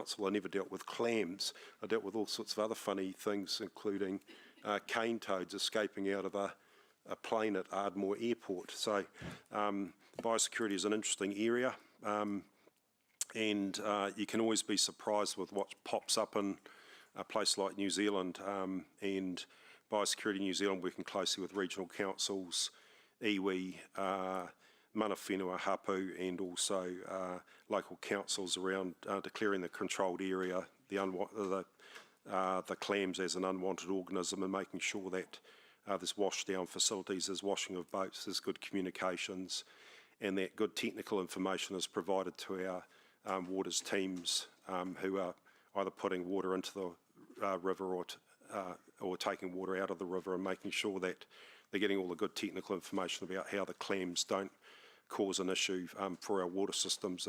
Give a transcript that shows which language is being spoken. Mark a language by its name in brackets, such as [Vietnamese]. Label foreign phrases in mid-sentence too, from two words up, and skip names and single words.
[English] I never dealt with clams. I dealt with all sorts of other funny things, including cane toads escaping out of a plane at Ardmore Airport. So biosecurity is an interesting area, and you can always be surprised with what pops up in a place like New Zealand, and Biosecurity New Zealand working closely with regional councils, [Māori] iwi, mana whenua hapu, [English] and also local councils around declaring the controlled area, the clams as an unwanted organism, and making sure that there's wash down facilities, there's washing of boats, there's good communications, and that good technical information is provided to our waters teams who are either putting water into the river or taking water out of the river, and making sure that they're getting all the good technical information about how the clams don't cause an issue for our water systems.